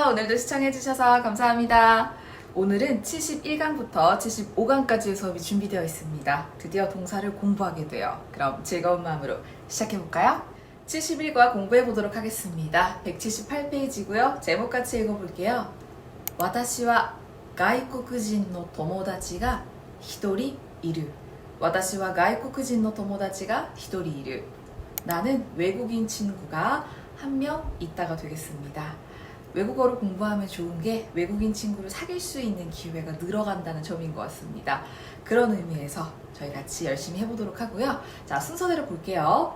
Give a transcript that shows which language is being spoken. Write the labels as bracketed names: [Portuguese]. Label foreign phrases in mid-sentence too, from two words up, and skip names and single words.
[Korean] 오늘도 시청해주셔서 감사합니다. 오늘은 71강부터 75강까지의 수업이 준비되어 있습니다. 드디어 동사를 공부하게 돼요. 그럼 즐거운 마음으로 시작해볼까요? 71과 공부해보도록 하겠습니다. 178페이지고요. 제목같이 읽어볼게요. [Japanese] 私は外国人の友達が一人いる。私は外国人の友達が一人いる。 [Korean] 나는 외국인 친구가 한 명 있다가 되겠습니다. 외국어를 공부하면 좋은 게 외국인 친구를 사귈 수 있는 기회가 늘어간다는 점인 것 같습니다. 그런 의미에서 저희 같이 열심히 해보도록 하고요. 자, 순서대로 볼게요.